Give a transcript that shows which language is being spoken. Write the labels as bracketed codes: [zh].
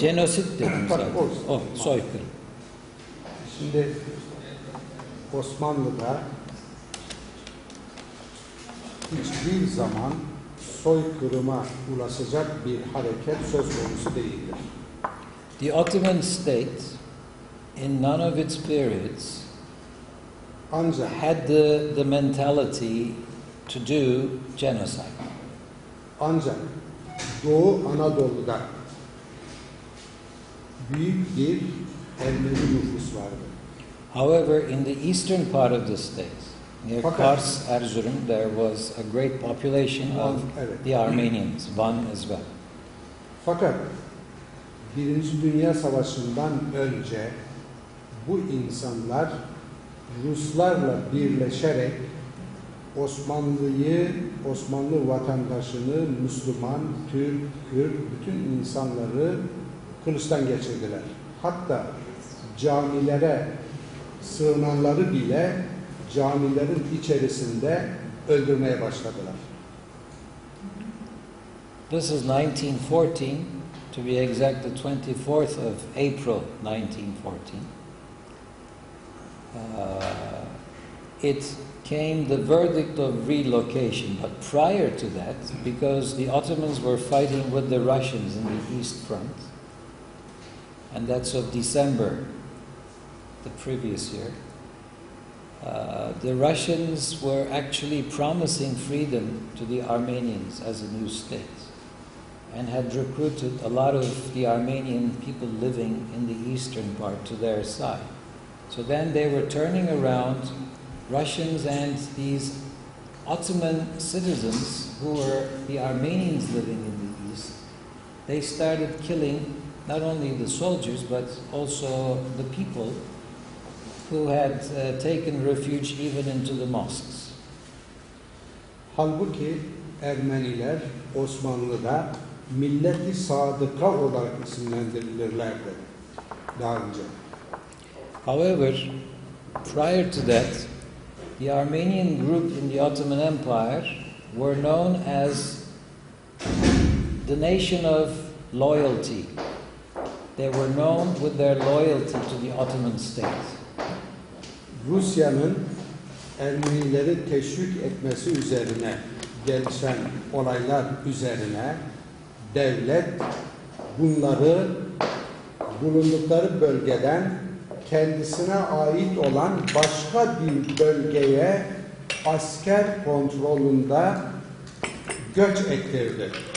[tr] Genosit dedim zaten. O, soykırım. Şimdi Osmanlı'da hiçbir zaman soykırıma ulaşacak bir hareket söz konusu değildir. [en] The Ottoman state, in none of its periods, [tr] Ancak [en] had the mentality to do genocide. [tr] Ancak Doğu Anadolu'da büyük bir Ermeni nüfus vardı. [en] However, in the eastern part of the state, near [tr] Fakat- [en] Kars, Erzurum, there was a great population of [tr] Evet. [en] the Armenians, Van as well. [tr] Fakat Birinci Dünya Savaşı'ndan önce bu insanlar Ruslarla birleşerek Osmanlı vatandaşını, Müslüman, Türk, Kürt, bütün insanları kılıçtan geçirdiler. Hatta camilere sığınanları bile camilerin içerisinde öldürmeye başladılar. [en] This is 1914, to be exact, the 24th of April 1914. It came the verdict of relocation, but prior to that, because the Ottomans were fighting with the Russians in the East Front, and that's of December the previous year, the Russians were actually promising freedom to the Armenians as a new state, and had recruited a lot of the Armenian people living in the eastern part to their side. So then they were turning around, Russians and these Ottoman citizens who were the Armenians living in the east. They started killing not only the soldiers but also the people who had taken refuge even into the mosques. [tr] Halbuki Ermeniler Osmanlı'da Millet-i Sadıka olarak isimlendirilirlerdi daha önce. [en] However, prior to that, the Armenian group in the Ottoman Empire were known as the nation of loyalty. They were known with their loyalty to the Ottoman state. [tr] Rusya'nın Ermenileri teşvik etmesi üzerine gelişen olaylar üzerine devlet bunları bulundukları bölgeden kendisine ait olan başka bir bölgeye asker kontrolünde göç ettirdi.